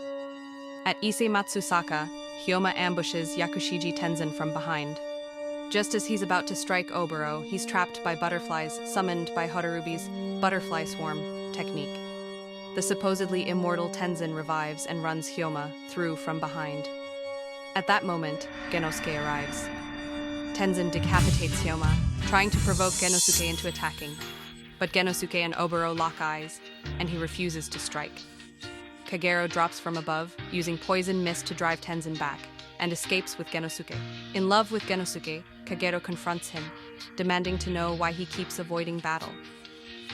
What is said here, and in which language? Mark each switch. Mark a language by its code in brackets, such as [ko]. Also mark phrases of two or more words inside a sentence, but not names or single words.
[en] At Ise Matsusaka, Hyoma ambushes Yakushiji Tenzen from behind. Just as he's about to strike Oboro, he's trapped by butterflies summoned by Hotarubi's butterfly swarm technique. The supposedly immortal Tenzen revives and runs Hyoma through from behind. At that moment, Genosuke arrives. Tenzen decapitates Hyoma, trying to provoke Genosuke into attacking. But Genosuke and Oboro lock eyes, and he refuses to strike. Kagero drops from above, using poison mist to drive Tenzen back, and escapes with Genosuke. In love with Genosuke, Kagero confronts him, demanding to know why he keeps avoiding battle.